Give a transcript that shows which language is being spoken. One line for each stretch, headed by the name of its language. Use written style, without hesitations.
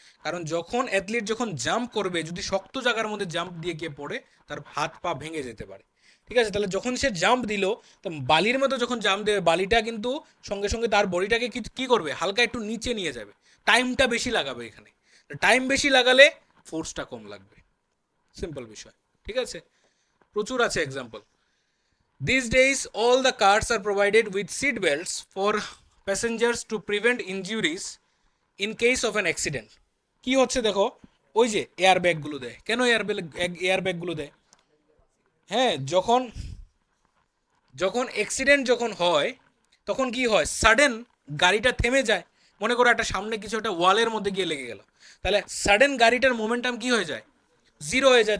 Bangla: কারণ যখন অ্যাথলিট যখন জাম্প করবে, যদি শক্ত জায়গার মধ্যে জাম্প দিয়ে গিয়ে পড়ে, তার হাত পা ভেঙে যেতে পারে, ঠিক আছে, তাহলে যখন সে জাম্প দিল, তো বালির মতো যখন জাম্প দেবে, বালিটা কিন্তু সঙ্গে সঙ্গে তার বডিটাকে কি করবে, হালকা একটু নিচে নিয়ে যাবে, টাইমটা বেশি লাগাবে এখানে, টাইম বেশি লাগালে ফোর্সটা কম লাগবে, সিম্পল বিষয়, ঠিক আছে। প্রচুর আছে example.
English: These days, all the cars are provided with seat belts for passengers to prevent injuries in case of an accident.
Bangla: কি হচ্ছে দেখো, ওই যে এয়ার ব্যাগগুলো দেয়, কেন এয়ার ব্যাগগুলো দেয়? হ্যাঁ, যখন যখন অ্যাক্সিডেন্ট যখন হয় তখন কি হয়, সাডেন গাড়িটা থেমে যায়। মনে করো একটা সামনে কিছু একটা ওয়ালের মধ্যে গিয়ে লেগে গেল, তাহলে সাডেন গাড়িটার মোমেন্টাম কি হয়ে যায়, জিরো হয়ে যায়।